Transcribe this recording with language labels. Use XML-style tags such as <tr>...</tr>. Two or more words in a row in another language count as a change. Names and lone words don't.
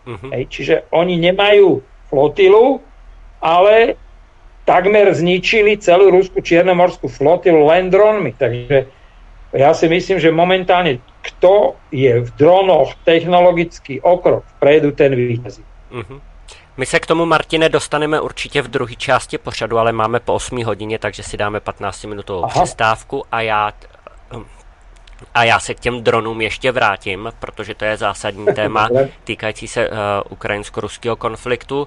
<sk>Hej, čiže oni nemajú flotilu, ale takmer zničili celú ruskú čiernomorskú flotilu len dronmi. Takže ja si myslím, že momentálne kto je v dronoch technologický okrok vpredu, ten víťazí.</sk> <cs>My se k tomu, Martine, dostaneme určitě v druhé části pořadu, ale máme po 8 hodině, takže si dáme 15-minutovou přestávku a já se k těm dronům ještě vrátím, protože to je zásadní téma týkající se ukrajinsko-ruského konfliktu.</cs>